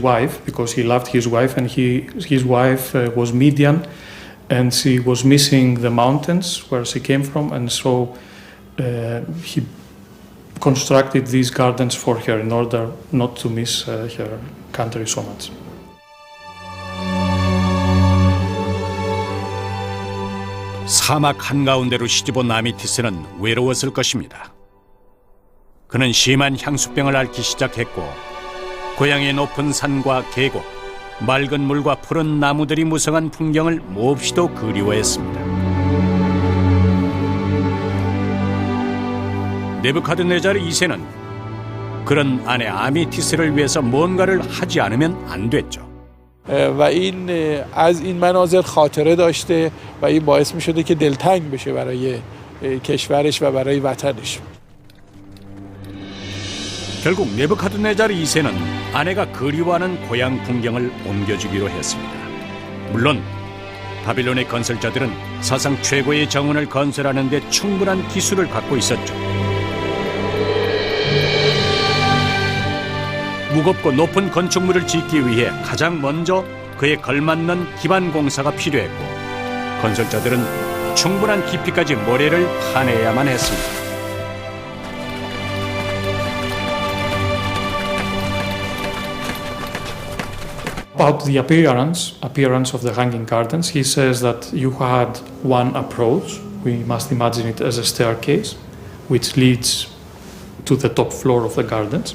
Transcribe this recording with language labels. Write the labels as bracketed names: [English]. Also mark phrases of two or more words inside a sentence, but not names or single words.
[English] wife, because he loved his wife, and his wife was Midian, and she was missing the mountains where she came from, and so he constructed these gardens for her in order not to miss her country so much. [Korean] 사막 한가운데로 시집온 아미티스는 외로웠을 것입니다. 그는 심한 향수병을 앓기 시작했고 고향의 높은 산과 계곡, 맑은 물과 푸른 나무들이 무성한 풍경을 몹시도 그리워했습니다. 네부카드네자르 2세는 그런 아내 아미티스를 위해서 뭔가를 하지 않으면 안 됐죠. [Persian] و این از این مناظر خاطره داشته و این باعث می شده که دلتنگ بشه برای کشورش و برای وطنش. [Korean] 결국 네부카드네자르 2세는 아내가 그리워하는 고향 풍경을 옮겨주기로 했습니다. 물론 바빌론의 건설자들은 사상 최고의 정원을 건설하는 데 충분한 기술을 갖고 있었죠. 무겁고 높은 건축물을 짓기 위해 가장 먼저 그에 걸맞는 기반 공사가 필요했고 건설자들은 충분한 깊이까지 모래를 파내야만 했습니다. [English] About the appearance of the Hanging Gardens, he says that you had one approach. We must imagine it as a staircase, which leads to the top floor of the gardens.